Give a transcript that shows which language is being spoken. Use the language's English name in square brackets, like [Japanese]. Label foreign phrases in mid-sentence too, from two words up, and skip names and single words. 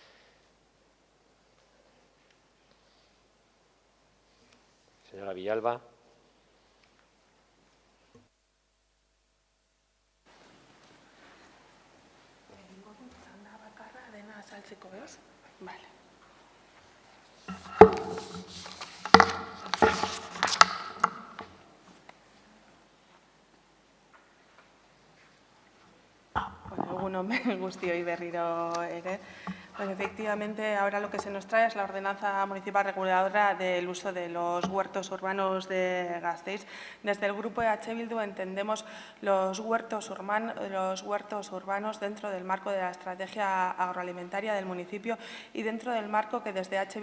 [Spanish] Señora Villalba. Vale. [Basque] Bueno, egun guztioi berriro ere. [Spanish] Pues efectivamente, ahora lo que se nos trae es la Ordenanza Municipal Reguladora del uso de los huertos urbanos de Gasteiz. Desde el Grupo de H. Bildu entendemos los huertos urbanos dentro del marco de la estrategia agroalimentaria del municipio y dentro del marco que desde H.